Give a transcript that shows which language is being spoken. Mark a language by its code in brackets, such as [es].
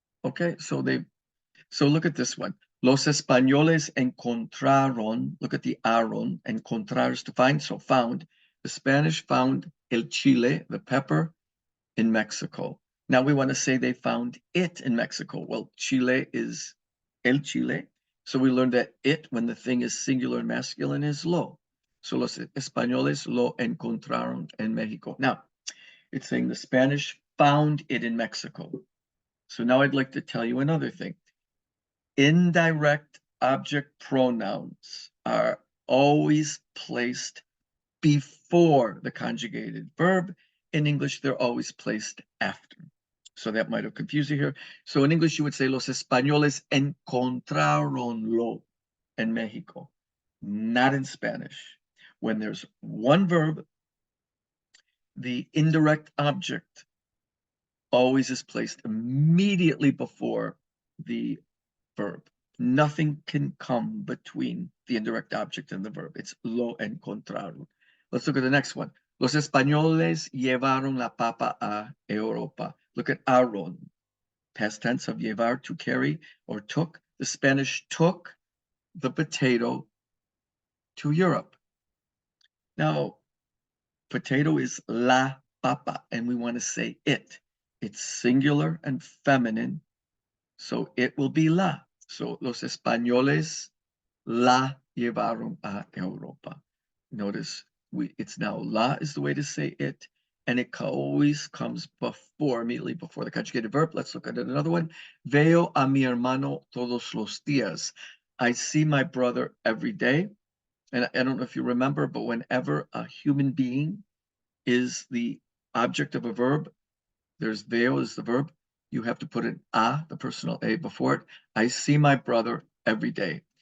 [en] Okay, so look at this one. [es] Los españoles encontraron, [en] look at the aron, encontrar is to find, so found. The Spanish found el chile, the pepper, in Mexico. Now we want to say they found it in Mexico. Well, Chile is el chile. So we learned that it, when the thing is singular and masculine, is lo. [es] So los españoles lo encontraron en Mexico. [en] Now, it's saying the Spanish found it in Mexico. So now I'd like to tell you another thing. Indirect object pronouns are always placed before the conjugated verb. In English, they're always placed after. So that might have confused you here. So in English, you would say, [es] los españoles encontraronlo en Mexico. [en] Not in Spanish. When there's one verb, the indirect object always is placed immediately before the verb. Nothing can come between the indirect object and the verb. It's [es] lo encontraron. [en] Let's look at the next one. [es] Los españoles llevaron la papa a Europa. [en] Look at aron, past tense of llevar, to carry or took. The Spanish took the potato to Europe. Now, potato is la papa, and we want to say it. It's singular and feminine, so it will be la. [es] So, los españoles la llevaron a Europa. [en] Notice it's now la is the way to say it, and it always comes immediately before the conjugated verb. Let's look at another one. [es] Veo a mi hermano todos los días. [en] I see my brother every day. And I don't know if you remember, but whenever a human being is the object of a verb, there's veo is the verb. You have to put an a, the personal a, before it. I see my brother every day.